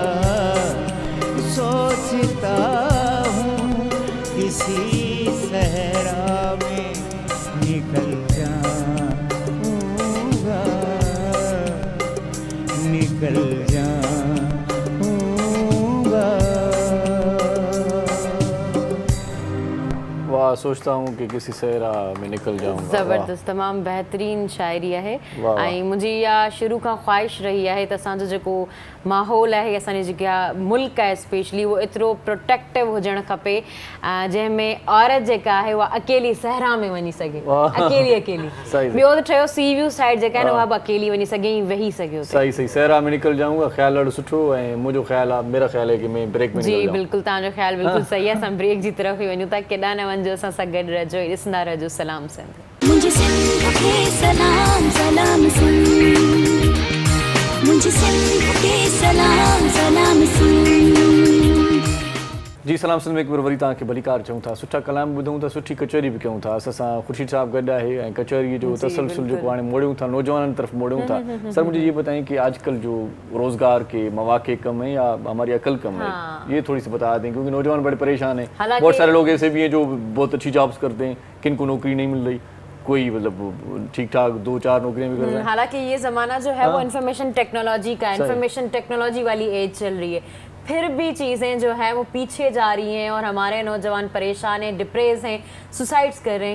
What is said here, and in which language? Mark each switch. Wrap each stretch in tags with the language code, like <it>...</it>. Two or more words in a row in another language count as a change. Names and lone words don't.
<ur>سوچتا ہوں کسی صحرا میں نکل جاؤں گا، نکل جاؤں گا. واہ، سوچتا ہوں کہ کسی صحرا میں نکل جاؤں گا.</ur> <sd>ज़बरदस्त, तमामु बहितरीन शाइरी आहे। वाह, वाह। ऐं मुंहिंजी इहा शुरू खां ख़्वाहिश रही आहे त असांजो जेको माहौल आहे, असांजी जेका मुल्क आहे स्पेशली, उहो एतिरो प्रोटेक्टिव हुजणु खपे जंहिंमें औरत जेका आहे उहा अकेली सहरा में वञी सघे, अकेली अकेली। सही। ॿियो त चयो</sd> <en>sea view side</en> <sd>जेका आहे न उहा बि अकेली वञी सघे ऐं वेही सघे हुते। सही सही,</sd> <ur>صحرا میں نکل جاؤں گا</ur> <sd>ख़्यालु ॾाढो सुठो। ऐं मुंहिंजो ख़्यालु आहे,</sd> <ur>میرا خیال ہے کہ میں بریک میں जी نکل جاؤں.</ur> <sd>बिल्कुलु, तव्हांजो ख़्यालु बिल्कुलु सही आहे। असां ब्रेक जी तरफ़ ई वञूं था, केॾांहुं न वञिजो, असां सां गॾु रहिजो, ॾिसंदा रहिजो सलाम सिंध।</sd> <ur>مجھے سندھ کے سلام سلام سندھ، مجھے سندھ کے سلام سلام سندھ.</ur> <sd>जी सलाम सिंध में हिकु बार वरी तव्हांखे भलीकार चऊं था। सुठा कलाम ॿुधूं था, सुठी कचहरी बि कयूं था। असां सां ख़ुर्शीद साहब गॾु आहे ऐं कचहरी जो तसलसल जेको हाणे मोड़ियूं था, नौजवाननि तरफ़ मोड़ियूं था।</sd> <ur>سر مجھے یہ بتائیں کہ آجکل جو روزگار کے موقعے کم ہے یا ہماری عقل کم ہے، یہ تھوڑی سی بتا دیں، کیونکہ نوجوان بڑے پریشان ہیں. بہت سارے لوگ ایسے بھی ہیں جو بہت اچھی جابز کرتے ہیں، کن کو نوکری نہیں مل رہی، کوئی مطلب ٹھیک ٹھاک 2-4 نوکریاں بھی کر رہے ہیں. حالانکہ یہ زمانہ جو ہے وہ</ur> <en>information technology</en> <ur>کا ہے,</ur> <en>information technology</en> <ur>والی ایج چل رہی ہے، پھر بھی چیزیں جو ہے وہ پیچھے جا رہی ہیں اور ہمارے نوجوان پریشان ہیں، ڈپریس ہیں، سوسائیڈز کر رہے ہیں.</ur>